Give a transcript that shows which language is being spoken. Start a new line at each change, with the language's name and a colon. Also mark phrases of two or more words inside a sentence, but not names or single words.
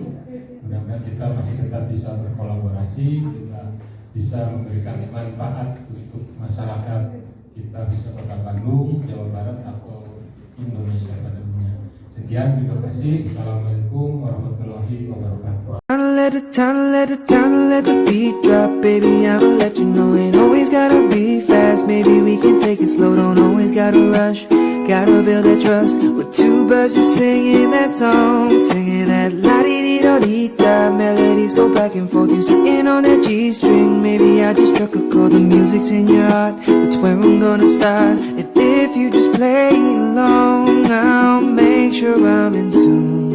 Indonesian: Mudah-mudahan kita masih tetap bisa berkolaborasi, kita bisa memberikan manfaat untuk masyarakat kita, bisa kota Bandung, Jawa Barat atau Indonesia pada dunia. Sekian, terima kasih.
Arabic: السلام عليكم ورحمة الله وبركاته.
English: Let the beat drop, baby, I'ma let you know. Ain't always gotta be fast, maybe we can take it slow. Don't always gotta rush, gotta build that trust. With two birds just singing that song, singing that la-di-di-do-di-da. Melodies go back and forth, you sitting on that G-string. Maybe I just struck a chord, the music's in your heart, that's where I'm gonna start. And if you just play along, I'll make sure I'm in tune.